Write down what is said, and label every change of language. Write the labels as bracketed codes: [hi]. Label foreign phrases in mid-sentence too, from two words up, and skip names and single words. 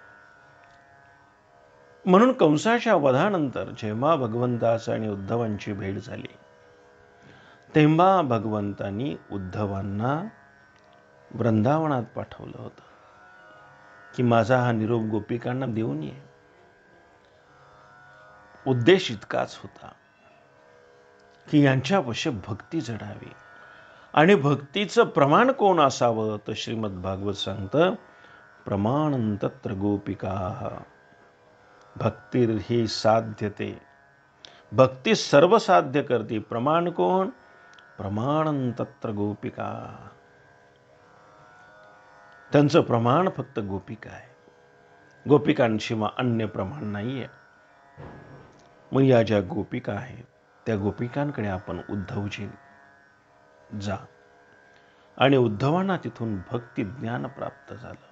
[mr] म्हणून कंसाच्या वधानंतर जेव्हा भगवंताची आणि उद्धवांची भेट झाली तेव्हा भगवंतांनी उद्धवांना वृंदावनात पाठवलं होतं की माझा हा निरोप गोपिकांना देऊन ये. उद्देश इतकाच होता की यांच्यापाशी भक्ती जडावी. आणि भक्तीचं प्रमाण कोण असावं? तर श्रीमद भागवत सांगतं, [sa] प्रमाणं तत्र गोपिकाः भक्तिर्हि साध्यते. [mr] भक्ती सर्व साध्य करते. प्रमाण कोण? [sa] प्रमाणं तत्र गोपिका. [mr] त्यांचं प्रमाण फक्त गोपिका आहे. गोपिकांशिवाय अन्य प्रमाण नाहीये. मग या ज्या गोपिका आहेत त्या गोपिकांकडे आपण उद्धवजी जा. आणि उद्धवांना तिथून भक्ती ज्ञान प्राप्त झालं.